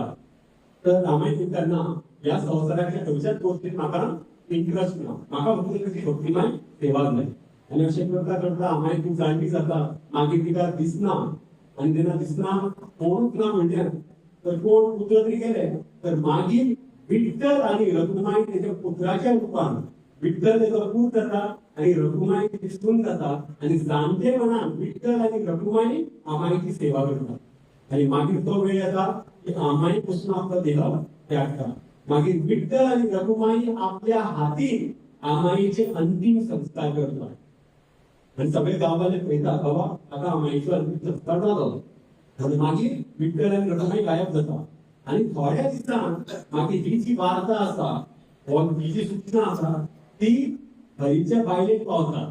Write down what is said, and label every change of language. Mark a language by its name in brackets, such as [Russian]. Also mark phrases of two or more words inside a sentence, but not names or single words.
[Konkani] तर रामायण म्हणटाना ह्या संवसाराच्या खंयच्याच गोष्टीत म्हाका इंट्रस्ट ना. म्हाका फक्त तुजी भक्तिमय सेवा जाय. आणि अशें करता करता आमाय खूब जाणटी जाता. मागीर तिका दिसना. आणि तेन्ना दिसना कोणूच ना म्हणजे तर कोण पुत्र तरी गेले. तर मागीर विठ्ठल आणि रखुमाई त्याच्या पुत्राच्या रूपान विठ्ठल त्याचा पूत जाता आणि रखुमाई त्याची सून जाता. आणि जाणटेपणान विठ्ठल आणि रखुमाई आमाईची सेवा करतात. आणि मागीर तो वेळ येता की आमाई पासून आपला देह त्यागता. मागीर विठ्ठल आणि रखुमाई आपल्या हातीन आमाईचे अंतिम संस्कार करतात. आणि सगळे गांववाले पळयता, बाबा आता आमाईचो अंतिम संस्कार जालो. आणि मागीर विठ्ठल आणि रखुमाई गायब जाता. आणि थोड्या दिसान मागीर ही जी वार्ता आसा, ही जी सूचना आसा ती हरीच्या बायलेक पावता.